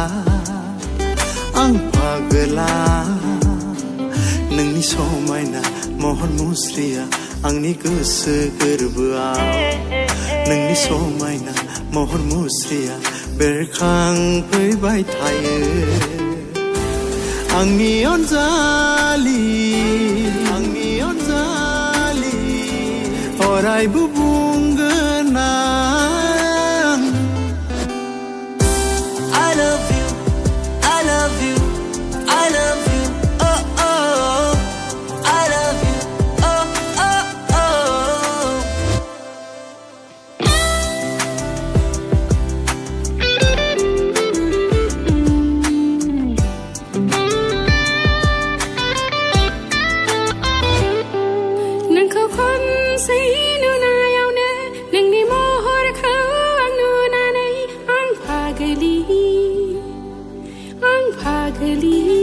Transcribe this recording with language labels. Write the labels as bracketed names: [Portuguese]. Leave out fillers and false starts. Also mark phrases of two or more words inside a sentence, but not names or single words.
[Bodo] नोंनि समायना महर मुस्रिया आंनि गोसो गोरबोआव नोंनि समायना महर मुस्रिया बेरखांफैबाय थायो आंनि अनजालि अरायबो बुंगोन आं [English] I love you, I love you, I love you, oh oh, I love you, oh oh oh. [Bodo] नोंखौ खनसे नुनायावनो नोंनि महरखौ आं नुनानै आं पागलि